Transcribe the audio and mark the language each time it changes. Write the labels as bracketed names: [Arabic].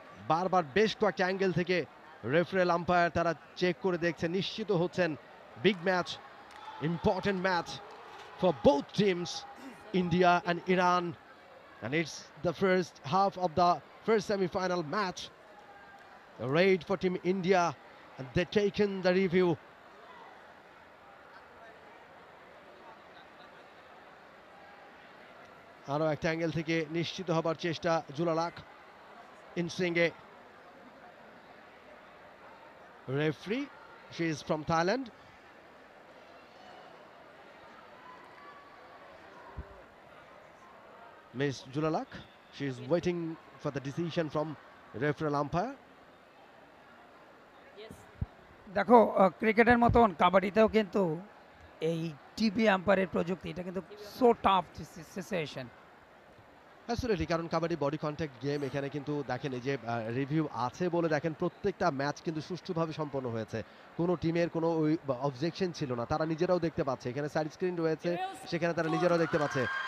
[Bangla] বারবার বেশ কয়েকটা অ্যাঙ্গেল থেকে রেফারেল আম্পায়ার তারা চেক করে দেখছেন, নিশ্চিত হচ্ছেন [English] Big match, important match for both teams, India and Iran, and it's the first half of the first semi-final match. A raid for Team India, and they've taken the review. [Bangla] আরো একটা angle থেকে নিশ্চিত হবার চেষ্টা জুলালাক ইনসিংয়ে। Referee, [English] she is from Thailand. Miss Julalak, she is waiting for the decision from referral umpire. [Bangla] দেখো ক্রিকেটের মতন কাবাডিতেও কিন্তু এই টিভি আম্পায়ারের প্রযুক্তি, এটা কিন্তু [English] So tough situation. [Bangla] অ্যাবসলিউটলি, কারণ কাবাডি বডি কন্ট্যাক্ট গেম, এখানে কিন্তু দেখেন এই যে রিভিউ আছে বলে দেখেন প্রত্যেকটা ম্যাচ কিন্তু সুষ্ঠুভাবে সম্পন্ন হয়েছে, কোনো টিমের কোনো ওই অবজেকশন ছিল না, তারা নিজেরাও দেখতে পাচ্ছে, এখানে সাইড স্ক্রিন রয়েছে সেখানে তারা নিজেরাও দেখতে পাচ্ছে।